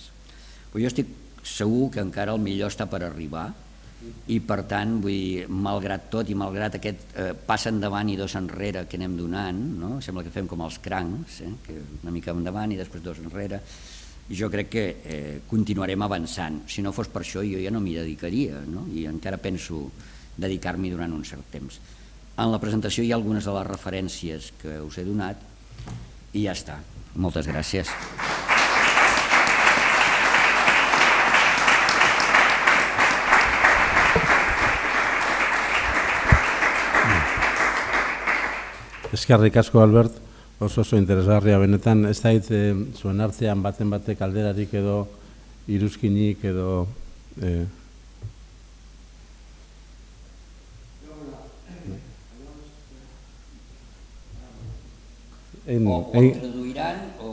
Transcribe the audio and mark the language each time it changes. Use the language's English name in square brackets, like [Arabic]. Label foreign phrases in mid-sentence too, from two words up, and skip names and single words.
[Catalan] Però jo estic segur que encara el millor està per arribar i per tant, malgrat tot i malgrat aquest pas endavant i dos enrere que anem donant, sembla que fem com els crancs, que una mica endavant i després dos enrere, jo crec que continuarem avançant. Si no fos per això jo ja no m'hi dedicaria, i encara penso dedicar-m'hi durant un cert temps. En la presentació hi ha algunes de les referències que us he donat i ja està. Moltes gràcies. [Basque] Eskerrik asko, Albert, oso interesgarria benetan. Ez dait zuen artean baten batek alderarik edo iruzkinik edo... [Catalan] O traduiran o...